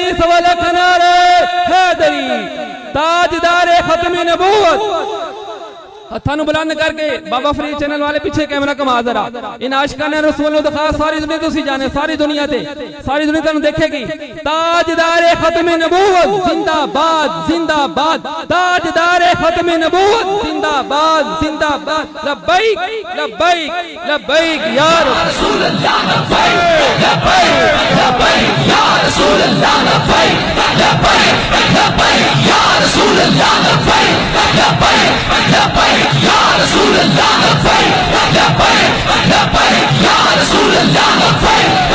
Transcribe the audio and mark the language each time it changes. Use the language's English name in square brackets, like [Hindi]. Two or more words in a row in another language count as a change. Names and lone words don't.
[Punjabi] سوا لکھ نعرے حیدری تاجدار ختم نبوت ہتھانوں بلند کرکے بابا فرید چینل والے پیچھے کیمرہ کما ذرا ان عاشقان رسول نوں دکھا ساری دنیا تسی جانے ساری دنیا تینوں دیکھےگی [Urdu] تاجدار ختم نبوت زندہ باد زندہ باد تاجدار ختم نبوت زندہ باد زندہ باد [Arabic] لبيك لبيك لبيك يا رسول الله لبيك لبيك لبيك يا رسول الله لبيك لبيك لبيك يا رسول الله لبيك لبيك لبيك يا رسول الله لبيك لبيك لبيك يا رسول الله لبيك